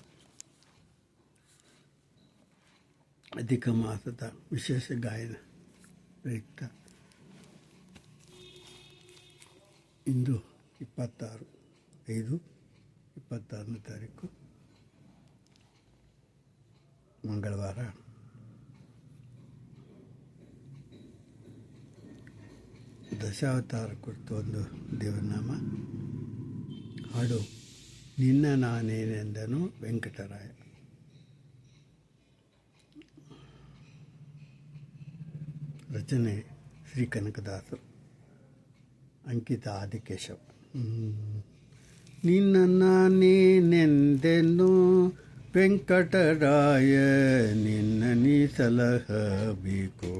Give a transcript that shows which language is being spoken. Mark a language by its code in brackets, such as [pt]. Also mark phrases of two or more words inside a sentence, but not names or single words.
[kn] ಅಧಿಕ ಮಾಸದ ವಿಶೇಷ ಗಾಯನ ಪ್ರಯುಕ್ತ ಇಂದು 26/5/26ನೇ ತಾರೀಕು ಮಂಗಳವಾರ. ದಶಾವತಾರ ಕುರಿತು ಒಂದು ದೇವನಾಮ ಹಾಡು. ನಿನ್ನ ನಾನೇನೆಂದನು ವೆಂಕಟರಾಯ. ರಚನೆ ಶ್ರೀ ಕನಕದಾಸರು. ಅಂಕಿತ ಆದಿಕೇಶವ. ನಿನ್ನ ನಾನೇನೆಂದೆನು ವೆಂಕಟರಾಯ, ನಿನ್ನ ನೀ ಸಲಹಬೇಕು.